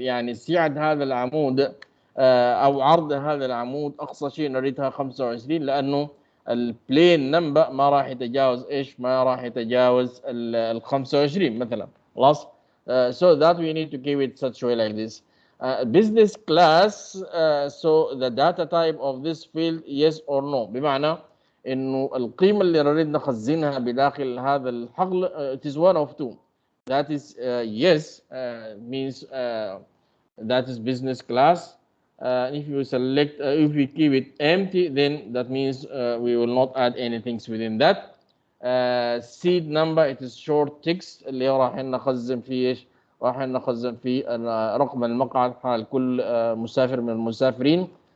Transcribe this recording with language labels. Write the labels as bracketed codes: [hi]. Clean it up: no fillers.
[ar] يعني سعة هذا العمود أو عرض هذا العمود أقصى شيء نريدها 25 لأنه البلين نمبر ما راح يتجاوز إيش؟ ما راح يتجاوز ال 25 مثلا. خلاص. [en] So that we need to keep it such way like this. business class. So the data type of this field yes or no. [ar] بمعنى إنه القيمة اللي نريد نخزنها بداخل هذا الحقل [en] it is one of two. That is yes means that is business class. If you select, if we keep it empty, then that means we will not add anything within that. Seed number it is short text [ar] اللي راح نخزن فيه ايش؟ راح نخزن فيه رقم المقعد حال كل مسافر من المسافرين.